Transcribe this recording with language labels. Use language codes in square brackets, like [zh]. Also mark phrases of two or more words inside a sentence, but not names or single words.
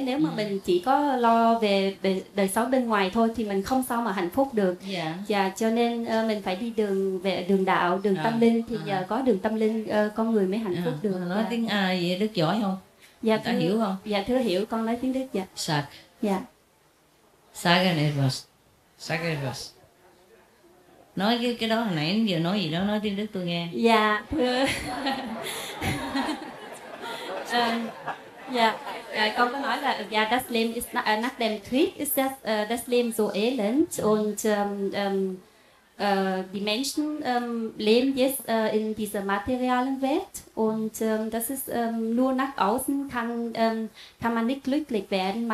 [vi] Nếu mà mình chỉ có lo về đời sống bên ngoài thôi thì mình không sao mà hạnh phúc được. Dạ, cho nên mình phải đi đường đạo, đường tâm linh, thì nhờ có đường tâm linh con người mới hạnh phúc được. Nói tiếng gì Đức giỏi không? Dạ thưa, hiểu không? Dạ thưa, hiểu, con nói tiếng Đức. Dạ. Sag. Dạ. [de] Sagen etwas. Sag etwas. [vi] Nói cái đó hồi nãy anh vừa nói gì đó, nói tiếng Đức tôi nghe. Dạ thưa. Con có nói là [de] das Leben ist nach dem Krieg ist das Leben so elend, und die Menschen leben jetzt in dieser materialen Welt, und das ist nur nach außen kann man nicht glücklich werden.